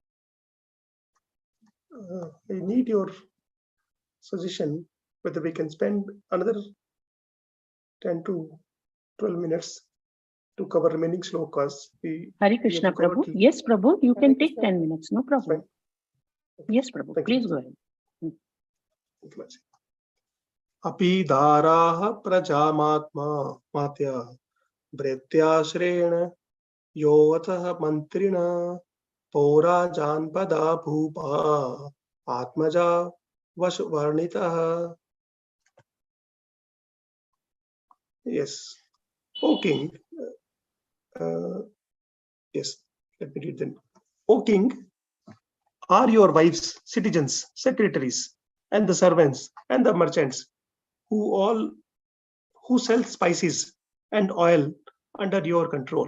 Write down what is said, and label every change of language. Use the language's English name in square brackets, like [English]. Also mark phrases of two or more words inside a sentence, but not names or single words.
[English] I need your suggestion whether we can spend another 10 to 12 minutes to cover remaining shlokas. Hare Krishna, Prabhu. Yes, Prabhu, you can take 10 minutes, no problem. Fine. Yes, Prabhu, please go ahead. [Sanskrit] Api daraha prajamatma matya bhretyashrena yovatah mantrina pora janpada bhupa atmaja vasvarnitah. [English] Yes. O king, yes, let me read them. O king, are your wives citizens, secretaries, and the servants and the merchants who sell spices and oil under your control?